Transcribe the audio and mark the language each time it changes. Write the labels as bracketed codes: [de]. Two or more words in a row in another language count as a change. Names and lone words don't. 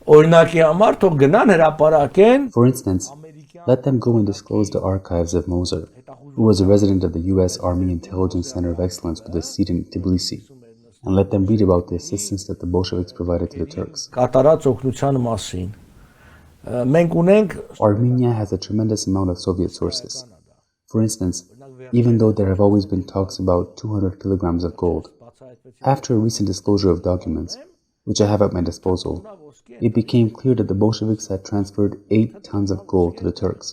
[hy] Օրինակի համար թող գնան հրապարակեն [en] For instance, let them go and disclose the archives of Moser, who was a resident of the U.S. Army Intelligence Center of Excellence with a seat in Tbilisi, and let them read about the assistance that the Bolsheviks provided to the Turks. [hy] Կատարած օգնության մասին։ Մենք ունենք [en] Armenia has a tremendous amount of Soviet sources. For instance, even though there have always been talks about 200 kilograms of gold, after a recent disclosure of documents, which I have at my disposal, it became clear that the Bolsheviks had transferred 8 tons of gold to the Turks.